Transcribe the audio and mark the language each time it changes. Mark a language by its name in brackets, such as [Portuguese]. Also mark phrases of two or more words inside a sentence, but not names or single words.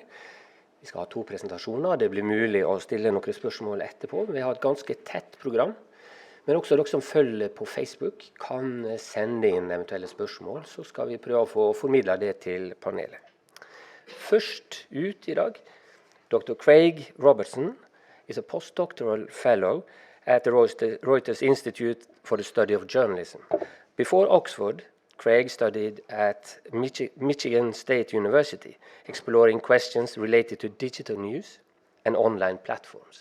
[Norwegian] Vi skal ha 2 presentasjoner. Det blir mulig å stille noen spørsmål etterpå. Vi har et ganske tett program. Men også dere som følger på Facebook kan sende inn eventuelle spørsmål, så skal vi prøve å få formidlet det til panelet. Først ut i dag, Dr. [English] Craig Robertson is a postdoctoral fellow at the Reuters Institute for the Study of Journalism. Before Oxford, Craig studied at Michigan State University, exploring questions related to digital news and online platforms.